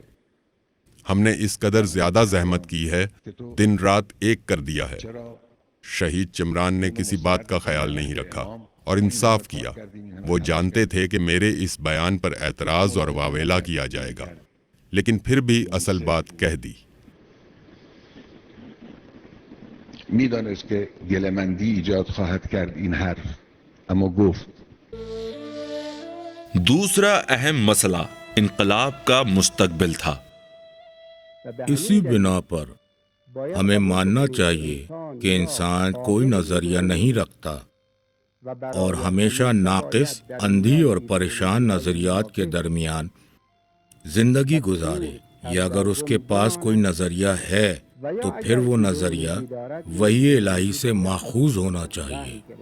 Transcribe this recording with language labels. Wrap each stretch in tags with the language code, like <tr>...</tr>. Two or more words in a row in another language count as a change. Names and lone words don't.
<ur>ہم نے اس قدر زیادہ زحمت کی ہے، دن رات ایک کر دیا ہے۔ شہید چمران نے کسی بات کا خیال نہیں رکھا اور انصاف کیا۔ وہ جانتے تھے کہ میرے اس بیان پر اعتراض اور واویلا کیا جائے گا، لیکن پھر بھی اصل بات کہہ دی۔</ur> <fa>میدانست که گله‌مندی ایجاد خواهد کرد این حرف، اما گفت.</fa> <ur>دوسرا اہم مسئلہ انقلاب کا مستقبل تھا۔ اسی بنا پر ہمیں ماننا چاہیے کہ انسان کوئی نظریہ نہیں رکھتا اور ہمیشہ ناقص، اندھی اور پریشان نظریات کے درمیان زندگی گزارے، یا اگر اس کے پاس کوئی نظریہ ہے تو پھر وہ نظریہ وحی الہی سے ماخوذ ہونا چاہیے۔</ur>